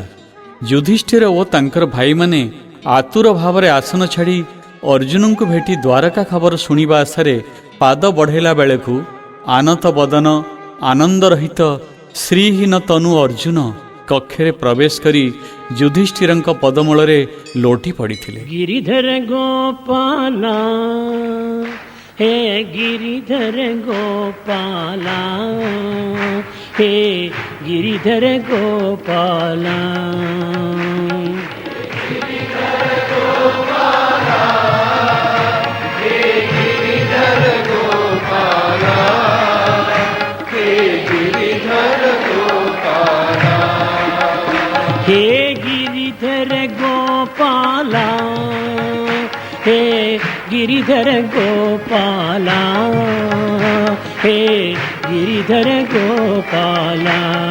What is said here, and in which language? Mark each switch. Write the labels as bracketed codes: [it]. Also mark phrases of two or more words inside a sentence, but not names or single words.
[or] ଯୁଧିଷ୍ଠିର ଓ ତାଙ୍କର ଭାଇମାନେ ଆତୁର ଭାବରେ ଆସନ ଛାଡ଼ି ଅର୍ଜୁନଙ୍କୁ ଭେଟି ଦ୍ୱାରକା ଖବର ଶୁଣିବା ଆଶାରେ ପାଦ ବଢ଼ାଇଲା ବେଳକୁ ଆନତ ବଦନ, ଆନନ୍ଦରହିତ, ଶ୍ରୀହୀନ ତନୁ ଅର୍ଜୁନ କକ୍ଷରେ ପ୍ରବେଶ କରି ଯୁଧିଷ୍ଠିରଙ୍କ ପଦମୂଳରେ ଲୋଟି ପଡ଼ିଥିଲେ। [hi] गिरिधर गोपाला हे गिरिधर गोपाला हे गिरिधर गोपाला हे गिरिधर गोपाला हे गिरिधर गोपाला हे गिरिधर गोपाला